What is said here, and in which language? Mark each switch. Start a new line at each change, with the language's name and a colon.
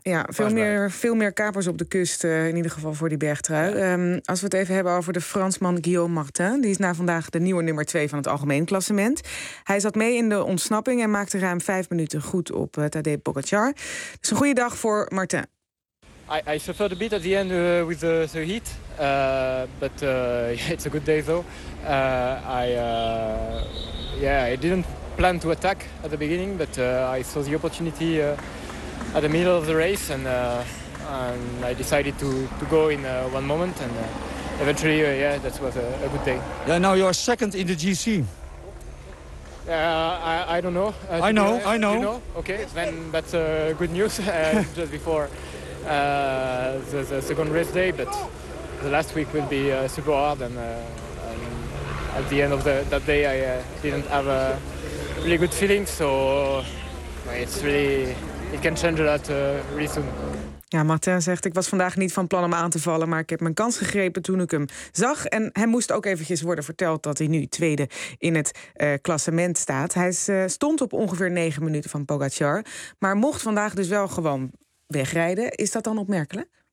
Dutch: Ja, veel meer kapers op de kust, in ieder geval voor die bergtrui. Ja. Als we het even hebben over de Fransman Guillaume Martin. Die is na vandaag de nieuwe nummer 2 van het algemeen klassement. Hij zat mee in de ontsnapping en maakte ruim 5 minuten goed op Tadej Pogacar. Dus een goede dag voor Martin.
English: I suffered a bit at the end with the heat, but it's a good day though. I didn't plan to attack at the beginning, but I saw the opportunity at the middle of the race, and I decided to go in one moment, and eventually, that was a good day. Yeah, now you're second in the GC. I don't know. I know. You know? Okay, then that's good news. Just before. The second race day, but the last week will be super hard, and at the end of that day I didn't have a really good feeling, so it can change a lot really soon.
Dutch: Ja, Martin zegt, ik was vandaag niet van plan om aan te vallen... maar ik heb mijn kans gegrepen toen ik hem zag. En hij moest ook eventjes worden verteld dat hij nu tweede in het klassement staat. Hij stond op ongeveer 9 minuten van Pogacar, maar mocht vandaag dus wel gewoon... wegrijden, is dat dan opmerkelijk?